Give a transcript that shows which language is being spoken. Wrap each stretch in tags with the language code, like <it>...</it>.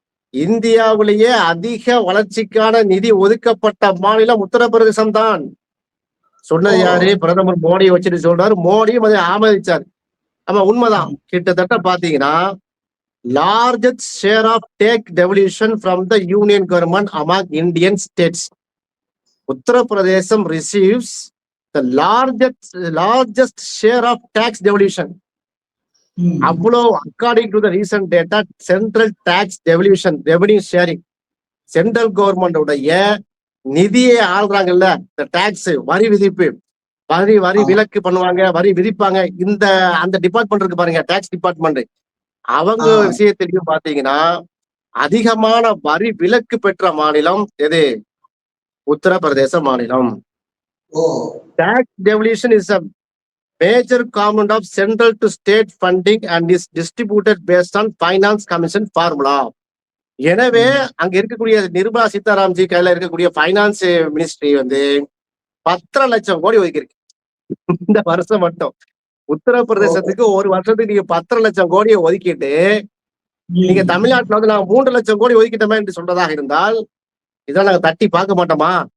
<ta>இந்தியாவிலேயே அதிக வளர்ச்சிக்கான நிதி ஒதுக்கப்பட்ட மாநிலம் உத்தரப்பிரதேசம் தான். சொன்னது யாரு? பிரதமர் மோடியை வச்சுட்டு சொல்றாரு. மோடியும் அதை ஆமதிச்சார். ஆமா, உண்மைதான்.</ta> <en>கிட்டத்தட்ட பாத்தீங்கன்னா largest share of take devolution from the union government among Indian states. Uttar Pradesh receives the largest share of tax devolution.</en> <ta>அவ்வளோ</ta> <en>according to the recent data, central tax devolution, revenue sharing,</en> <ta>central government உடைய நிதியை ஆள்றாங்கல்ல, இந்த tax வரி விதிப்பு, வரி விலக்கு பண்ணுவாங்க, வரி விதிப்பாங்க. அந்த டிபார்ட்மெண்ட் இருக்கு பாருங்க, டாக்ஸ் டிபார்ட்மெண்ட். அவங்க விஷயத்திலையும் பாத்தீங்கன்னா அதிகமான வரி விலக்கு பெற்ற மாநிலம் எது? உத்தரப்பிரதேச மாநிலம்.</ta> <en>Tax devolution is a major component of central to state funding and is distributed based on finance commission formula.</en> <ta>எனவே அங்க இருக்கக்கூடிய நிர்மலா சீதாராமன்ஜி கையில இருக்கக்கூடிய பைனான்ஸ் மினிஸ்ட்ரி 10 லட்சம் கோடி ஒதுக்கிருக்கு இந்த வருஷம் மட்டும். உத்தரப்பிரதேசத்துக்கு ஒரு வருஷத்துக்கு நீங்க 10 லட்சம் கோடியை ஒதுக்கிட்டு நீங்க தமிழ்நாட்டுல நாங்க 3 லட்சம் கோடி ஒதுக்கிட்டோமே என்று சொல்றதாக இருந்தால் இதெல்லாம் நாங்க தட்டி பார்க்க மாட்டோமா?</ta>